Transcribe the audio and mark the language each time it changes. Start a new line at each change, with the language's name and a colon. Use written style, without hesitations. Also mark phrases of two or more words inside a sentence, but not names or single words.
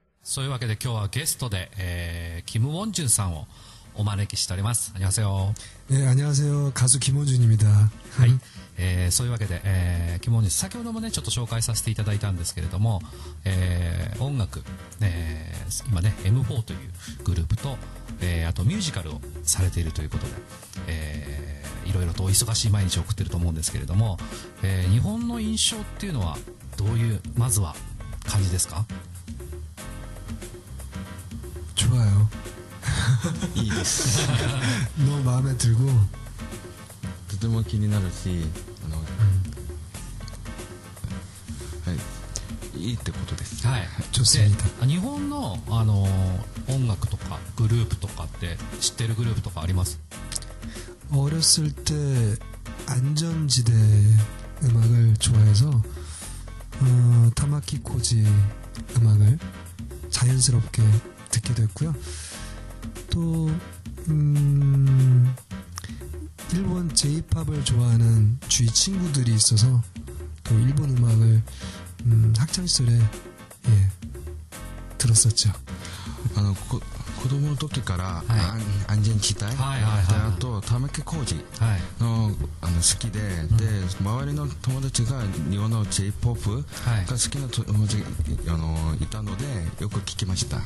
Japanese: そういうわけで今日はゲストで、キム・ウォンジュンさんをお招きしております。안녕하세요。
Korean: 안녕하세요。가수 김원준입니다。
Japanese: はい。そういうわけで、キム・ウォンジュン先ほどもねちょっと紹介させていただいたんですけれども、音楽、今ね M4 というグループと、あとミュージカルをされているということで、いろいろとお忙しい毎日を送っていると思うんですけれども、日本の印象っていうのはどういうまずは感じですか？
Korean: 좋아요。
Japanese: いいです。
Korean: 너무 마음에 들고
Japanese: とても気になるし、はい、いいってことです。はい。
Korean: 좋습니다。
Japanese: 日本の音楽とかグループとかって知ってるグループとかあります？
Korean: 어렸을 때 안전지대 음악을 좋아해서 타마키 코지 음악을 자연스럽게 듣게 됐고요. 또 일본 J-팝을 좋아하는 주위 친구들이 있어서 또 일본 음악을 학창 시절에 들었었죠.
Japanese: 子供の時から、安全地帯、あと玉置浩二の、好きで、周りの友達が日本の J-POP が好きな友達いたのでよく聞きました。